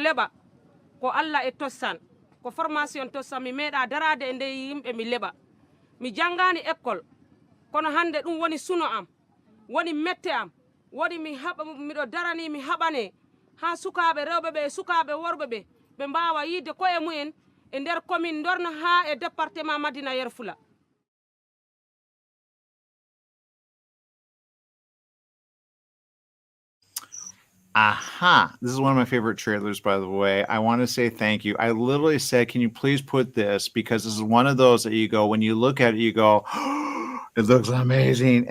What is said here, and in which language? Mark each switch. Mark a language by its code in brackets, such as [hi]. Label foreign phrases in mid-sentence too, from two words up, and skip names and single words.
[ff] leba ko Allah e tossan ko formation tossan mi meeda darade e der yimbe mi leba mi jangani école kono hande dum woni suno am woni mette am woni mi haba mido darani mi habane ha sukabe rewbe be sukabe worbe be mbawa yide ko e mumen e der commune dorna ha e département Madina Yero Fula. Aha. [en] This is one of my favorite trailers, by the way. I want to say thank you. I literally said, can you please put this? Because this is one of those that you go, when you look at it, you go, oh, it looks amazing.